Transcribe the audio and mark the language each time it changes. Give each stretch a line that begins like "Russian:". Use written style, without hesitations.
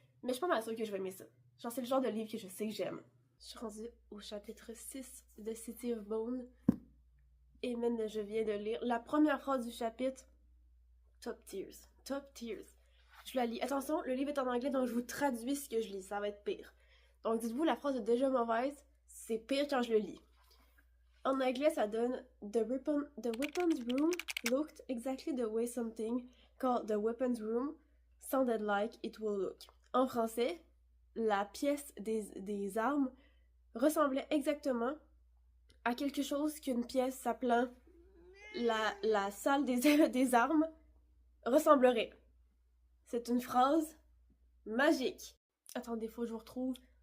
French: Mais je suis pas mal sûre que je vais aimer ça. Genre, c'est le genre de livre que je sais que j'aime. Je suis rendue au chapitre 6 de City of Bone. Et même, je viens de lire la première phrase du chapitre. Top tears. Top tears. Je la lis. Attention, le livre est en anglais, donc je vous traduis ce que je lis. Ça va être pire. Donc dites-vous, la phrase est déjà mauvaise. C'est pire quand je le lis. En anglais, ça donne
English: the weapons room looked exactly the way something called the weapons room sounded like it will look.
French: En français, la pièce des armes ressemblait exactement à quelque chose qu'une pièce s'appelant la salle des armes ressemblerait. C'est une phrase magique. Attendez, faut que je vous retrouve.